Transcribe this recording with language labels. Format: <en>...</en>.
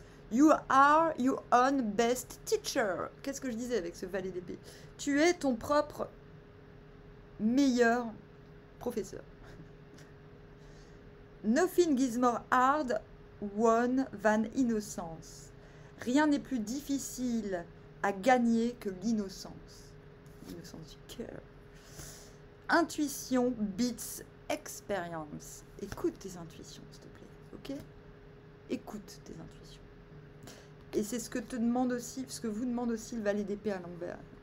<en>You are your own best teacher.</en> <fr>Qu'est-ce que je disais avec ce valet d'épée? Tu es ton propre meilleur professeur.</fr> <en>Nothing is more hard won than innocence.</en> <fr>Rien n'est plus difficile à gagner que l'innocence. L'innocence du cœur.</fr> <en>Intuition beats expérience.</en> <fr>Écoute tes intuitions, s'il te plaît. Ok? Écoute tes intuitions. Et c'est ce que te demande aussi, ce que vous demande aussi le valet d'épée à l'envers.</fr>